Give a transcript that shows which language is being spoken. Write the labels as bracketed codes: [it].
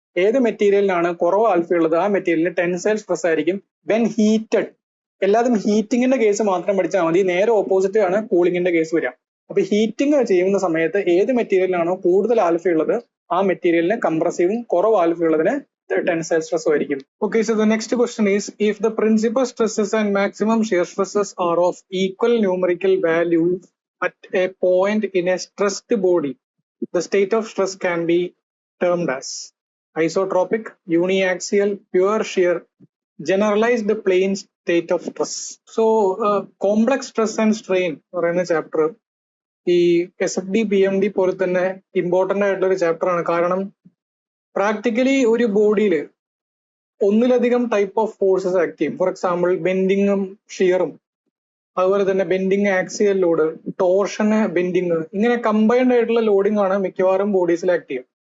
[ml] ഏത് മെറ്റീരിയലിനാണ് കുറവ് ആൽഫ ഉള്ളത് ആ മെറ്റീരിയലിന് ടെൻസൈൽ സ്ട്രെസ് ആയിരിക്കും വെൻ ഹീറ്റഡ്. എല്ലാതും ഹീറ്റിംഗിന്റെ കേസ് മാത്രം പഠിച്ചാൽ മതി. നേരെ ഓപ്പോസിറ്റ് ആണ് കൂളിംഗിന്റെ കേസ് വരിക. അപ്പൊ ഹീറ്റിംഗ് ചെയ്യുന്ന സമയത്ത് ഏത് മെറ്റീരിയലിനാണോ കൂടുതൽ ആൽഫ ഉള്ളത് ആ മെറ്റീരിയലിന് കംപ്രസീവും കുറവ് ആൽഫ ഉള്ളതിന് tensile stress ആയിരിക്കും. [en] Okay, so the next question is, if the principal stresses and maximum shear stresses are of equal numerical values at a point in a stressed body, the state of stress can be termed as isotropic, uniaxial, pure shear, generalized plane state of stress. [ml] So complex stress and strain പറയുന്ന chapter ഈ SFD PMD പോലെ തന്നെ important ആയിട്ടുള്ള ഒരു chapter ആണ്. കാരണം practically ഒരു ബോഡിയിൽ ഒന്നിലധികം ടൈപ്പ് ഓഫ് ഫോഴ്സസ് ആക്ട് ചെയ്യും. ഫോർ എക്സാമ്പിൾ ബെൻഡിങ്ങും ഷിയറും, അതുപോലെ തന്നെ ബെൻഡിങ് ആക്സിയൽ ലോഡ്, ടോർഷന് ബെൻഡിങ്, ഇങ്ങനെ കമ്പൈൻഡ് ആയിട്ടുള്ള ലോഡിംഗ് ആണ് മിക്കവാറും ബോഡീസിൽ ആക്ട് ചെയ്യും.